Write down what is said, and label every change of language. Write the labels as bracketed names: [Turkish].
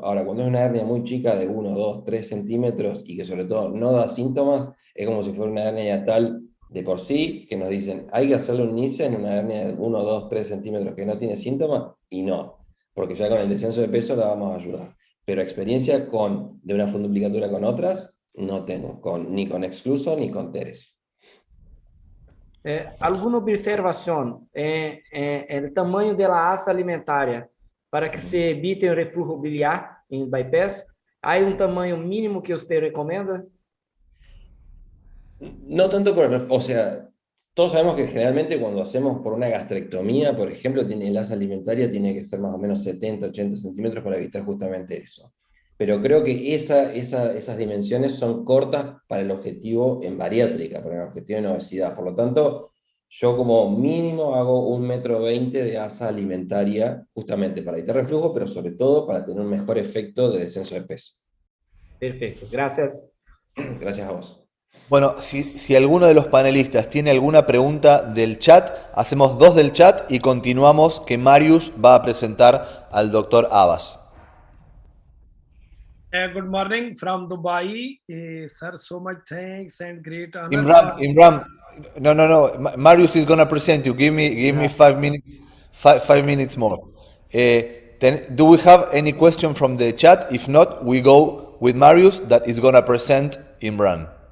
[Spanish] Ahora, cuando es una hernia muy chica de 1, 2, 3 centímetros y que sobre todo no da síntomas, es como si fuera una hernia hiatal de por sí, que nos dicen, hay que hacerle un NICE en una hernia de 1, 2, 3 centímetros que no tiene síntomas, y no, porque ya con el descenso de peso la vamos a ayudar. Pero experiencia de una funduplicatura con otras, no tengo, ni con excluso ni con teres. [Portuguese] Alguma observação o tamanho da asa alimentária para que se evite o [Spanish] reflujo biliar [Portuguese] em bypass? Há tamanho mínimo que você recomenda? [Spanish] No tanto o sea, todos sabemos que generalmente cuando hacemos por una gastrectomía, por ejemplo, el asa alimentaria tiene que ser más o menos 70, 80 centímetros para evitar justamente eso. Pero creo que esas dimensiones son cortas para el objetivo en bariátrica, para el objetivo en obesidad. Por lo tanto, yo como mínimo hago 1,20 m de asa alimentaria justamente para evitar reflujo, pero sobre todo para tener un mejor efecto de descenso de peso. Perfecto, gracias. Gracias a vos. Bueno, si alguno de los panelistas tiene alguna pregunta del chat, hacemos 2 del chat y continuamos, que Marius va a presentar al doctor Abbas. [English] Good morning from Dubai. Sir, so much thanks and great honor. Imran, no. Marius is going to present you. Give me 5 minutes, 5 minutes more. Do we have any question from the chat? If not, we go with Marius that is going to present Imran.